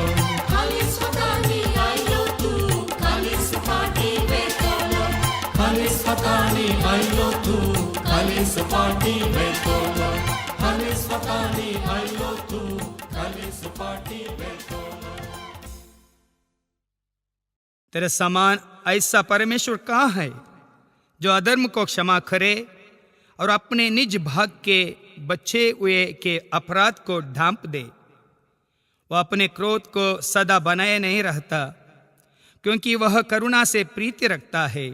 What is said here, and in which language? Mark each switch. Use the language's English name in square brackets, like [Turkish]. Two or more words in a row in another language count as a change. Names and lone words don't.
[Konkani] खालीच हातांनी आयलो तूं खालीच पाटी वेतलो खालीच हातांनी आयलो तूं खालीच पाटी वेतलो खालीच हातांनी आयलो तूं खालीच पाटी वेतलो [Hindi] तेरे समान ऐसा परमेश्वर कहाँ है जो अधर्म को क्षमा करे और अपने निज भाग के बचे हुए के अपराध को ढांप दे। वह अपने क्रोध को सदा बनाए नहीं रहता, क्योंकि वह करुणा से प्रीति रखता है।